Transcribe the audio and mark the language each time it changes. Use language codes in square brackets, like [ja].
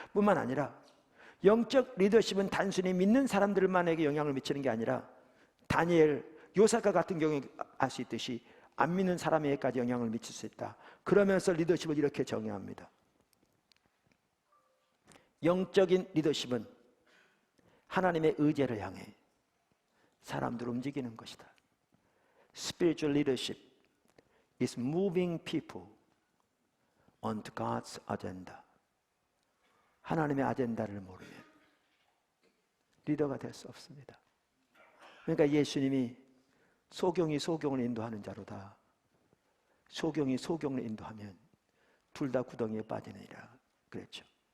[ko] 뿐만 아니라 영적 리더십은 단순히 믿는 사람들만에게 영향을 미치는 게 아니라 다니엘, 요사가 같은 경우에 알 수 있듯이 안 믿는 사람에게까지 영향을 미칠 수 있다. 그러면서 리더십을 이렇게 정의합니다. 영적인 리더십은 하나님의 의제를 향해 사람들을 움직이는 것이다. [en] Spiritual leadership is moving people onto God's agenda. [ko] 하나님의 아젠다를 모르면 리더가 될 수 없습니다. 그러니까 예수님이 소경이 소경을 인도하는 자로다. 소경이 소경을 인도하면 둘 다 구덩이에 빠지느니라 그랬죠.